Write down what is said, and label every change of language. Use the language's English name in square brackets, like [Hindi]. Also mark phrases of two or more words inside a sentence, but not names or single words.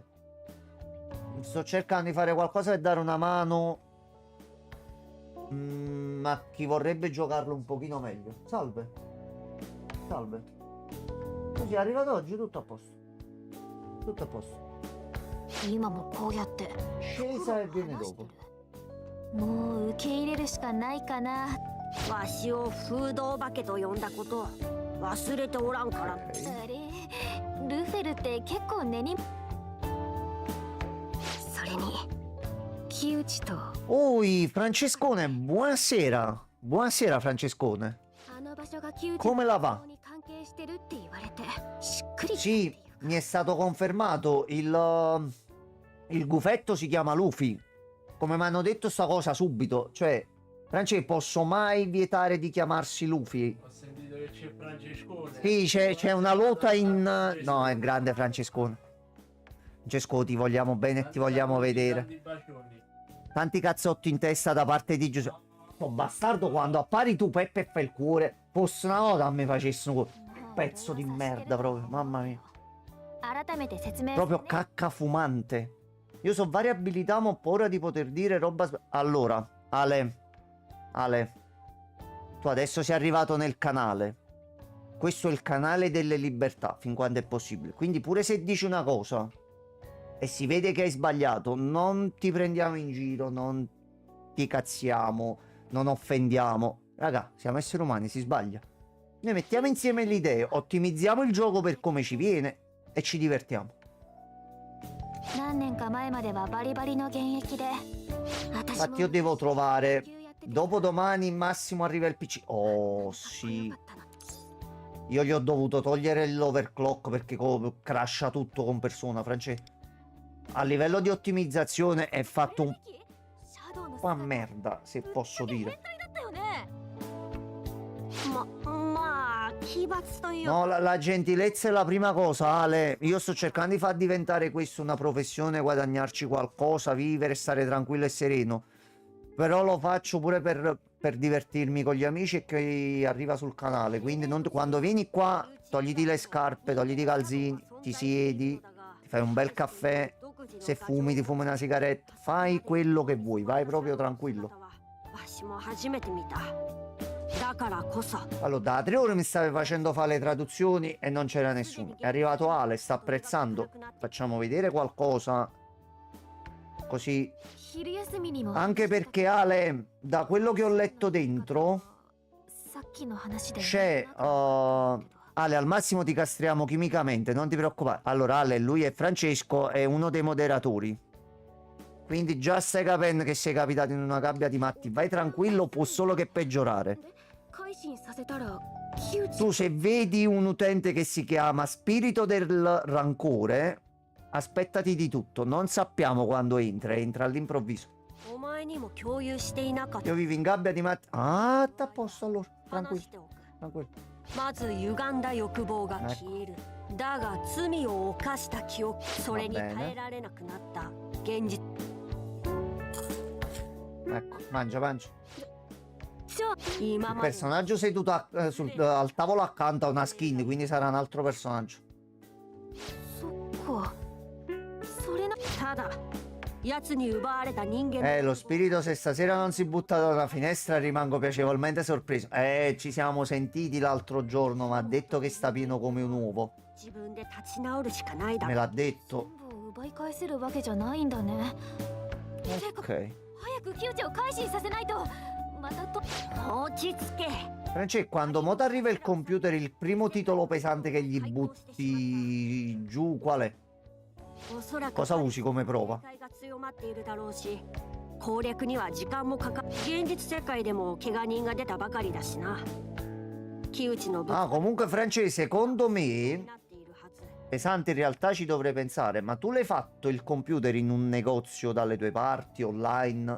[Italian] Sto cercando di fare qualcosa per dare una mano a chi vorrebbe giocarlo un pochino meglio. Salve. Così è arrivato oggi, tutto a posto. Tutto a posto. [Japanese] 今もこうやって [Italian] Scesa e viene [Japanese] 話して [Italian] dopo. [Japanese] る。もう受け入れるしかないかな。わしを風洞化けと呼んだこと忘れておらんから。あれ、ルフェルって結構根に。それに木内と [Italian] Oi, Francescone, buonasera. Buonasera, Francescone. [Japanese] あの場所が木内 [Italian] Come la va? [Japanese] に関係してるって言われてしっくり [Italian] Sì, mi è stato confermato. Il gufetto si chiama Luffy. Come mi hanno detto sta cosa subito. Cioè, Francesco, posso mai vietare di chiamarsi Luffy? Ho sentito che c'è Francescone. Sì, c'è una lotta in... No, è grande Francescone. Francesco, ti vogliamo bene, ti vogliamo vedere. Tanti bacioni. Tanti cazzotti in testa da parte di Giuseppe. Oh, bastardo, quando appari tu, Peppe e fa il cuore. Fosse una volta a me facessero pezzo di merda proprio, mamma mia. [Japanese] 改めて説明 [Italian] Proprio cacca fumante. Io so varie abilità, ma ho paura di poter dire roba. Allora, Ale, tu adesso sei arrivato nel canale. Questo è il canale delle libertà, fin quando è possibile. Quindi pure se dici una cosa e si vede che hai sbagliato, non ti prendiamo in giro, non ti cazziamo, non offendiamo. Raga, siamo esseri umani, si sbaglia. Noi mettiamo insieme le idee, ottimizziamo il gioco per come ci viene e ci divertiamo. [Japanese] 何年か前まではバリバリの現役で私 [Italian] Infatti io devo trovare dopodomani massimo arriva il PC. Oh sì, io gli ho dovuto togliere l'overclock perché crasha tutto con Persona, Francesco. A livello di ottimizzazione è fatto un po' a merda, se posso dire. [Japanese] まあ奇抜という [Italian] No, la gentilezza è la prima cosa, Ale. Io sto cercando di far diventare questo una professione, guadagnarci qualcosa, vivere, stare tranquillo e sereno. Però lo faccio pure per divertirmi con gli amici e che arriva sul canale. Quindi quando vieni qua, togliti le scarpe, togliti i calzini, ti siedi, ti fai un bel caffè. Se fumi, ti fumi una sigaretta. Fai quello che vuoi, vai proprio tranquillo. [Japanese] わしも初めて見た。だからこそ [Italian] Allora, da 3 ore mi stavi facendo fare le traduzioni e non c'era nessuno. È arrivato Ale, sta apprezzando. Facciamo vedere qualcosa. Così. [Japanese] 昼休みにも [Italian] Anche perché Ale, da quello che ho letto dentro, [Japanese] さっきの話で [Italian] c'è... Ale, al massimo ti castriamo chimicamente, non ti preoccupare. Allora, Ale, lui è Francesco, è uno dei moderatori. Quindi già stai capendo che sei capitato in una gabbia di matti. Vai tranquillo, può solo che peggiorare. [Japanese] 改心させたら木内 [Italian] Tu se vedi un utente che si chiama Spirito del Rancore, aspettati di tutto. Non sappiamo quando entra all'improvviso. [Japanese] お前にも共有していなかった [Italian] Io vivo in gabbia di matti. Ah, sta a posto allora. [Japanese] 話 [Italian] Tranquillo, [Japanese] しておく。 [Italian] tranquillo. [Japanese] まず歪んだ欲望が消える。だが罪を犯した記憶、それに耐えられなくなった現実。 [Italian] Ecco, mangia. [Japanese] じゃあ今 [Italian] Il [Japanese] まで [Italian] personaggio seduto al tavolo accanto a una skin, quindi sarà un altro personaggio. [Japanese] そっかそれなただ奴に奪われた人間 [Italian] Lo spirito se stasera non si butta da una finestra rimango piacevolmente sorpreso. Ci siamo sentiti l'altro giorno, ma ha detto che sta pieno come un uovo. [Japanese] 自分で立ち直るしかないだ [Italian] Me [Japanese] ろ [Italian] l'ha detto. [Japanese] 全部を奪い返せるわけじゃないんだね。てか Ok. 早く木内を改心させないとまたと落ち着け [Italian] Francesco, quando mo arriva il computer, il primo titolo pesante che gli butti giù, qual è? [Japanese] おそらく [Italian] Cosa usi come prova? [Japanese] 警戒が強まっているだろうし攻略には時間もかか現実世界でも怪我人が出たばかりだしな木内の部 [Italian] Ah, comunque, Francesco, secondo me, [Japanese] になっているはず [Italian] pesante in realtà ci dovrei pensare, ma tu l'hai fatto il computer in un negozio dalle tue parti, online?